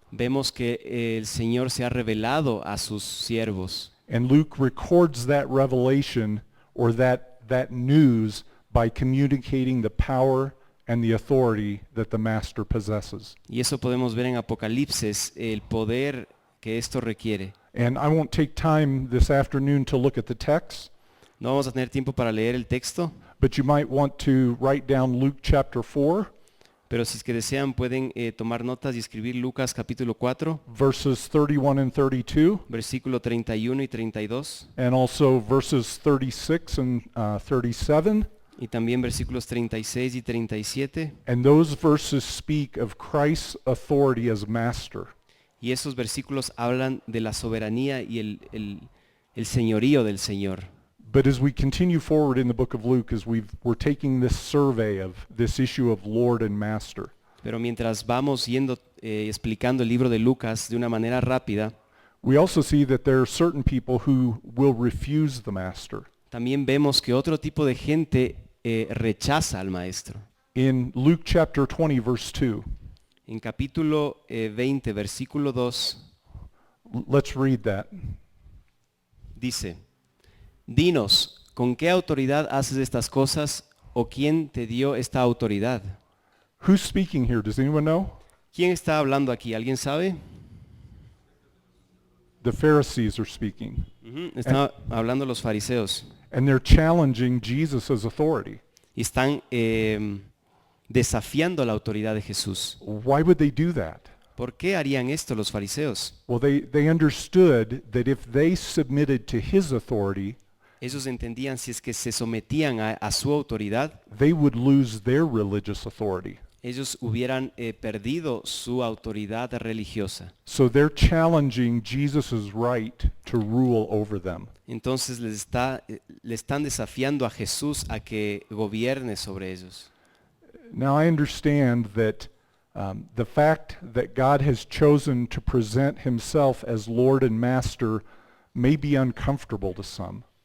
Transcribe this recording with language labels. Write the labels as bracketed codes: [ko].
[es] Vemos que el Señor se ha revelado a sus siervos. [en] And Luke records that revelation or that news by communicating the power and the authority that the master possesses. [es] Y eso podemos ver en Apocalipsis, el poder que esto requiere. [en] And I won't take time this afternoon to look at the text, [es] No vamos a tener tiempo para leer el texto, [en] but you might want to write down Luke chapter 4, [es] pero si es que desean pueden tomar notas y escribir Lucas capítulo 4, [en] verses 31 and 32, [es] versículo 31 y 32, [en] and also verses 36 and 37. [es] y también versículos 36 y 37. [en] And those verses speak of Christ's authority as master. [es] Y esos versículos hablan de la soberanía y el señorío del Señor. [en] But as we continue forward in the book of Luke, as we're taking this survey of this issue of Lord and Master, [es] Pero mientras vamos yendo explicando el libro de Lucas de una manera rápida, [en] we also see that there are certain people who will refuse the Master. [es] también vemos que otro tipo de gente rechaza al maestro. [en] In Luke chapter 20, verse 2, [es] En capítulo 20, versículo 2, [en] let's read that. [es] dice, dinos, ¿con qué autoridad haces estas cosas o quién te dio esta autoridad? [en] Who's speaking here? Does anyone know? [es] ¿Quién está hablando aquí? ¿Alguien sabe? [en] The Pharisees are speaking. [es] Están hablando los fariseos [en] And they're challenging Jesus' authority. [es] y están desafiando la autoridad de Jesús. [en] Why would they do that? [es] ¿Por qué harían esto los fariseos? [en] Well, they understood that if they submitted to his authority, [es] Ellos entendían si es que se sometían a su autoridad, [en] they would lose their religious authority. [es] ellos hubieran perdido su autoridad religiosa. [en] So they're challenging Jesus' right to rule over them. [es] Entonces le están desafiando a Jesús a que gobierne sobre ellos. [en] Now I understand that the fact that God has chosen to present himself as Lord and Master may be uncomfortable to some.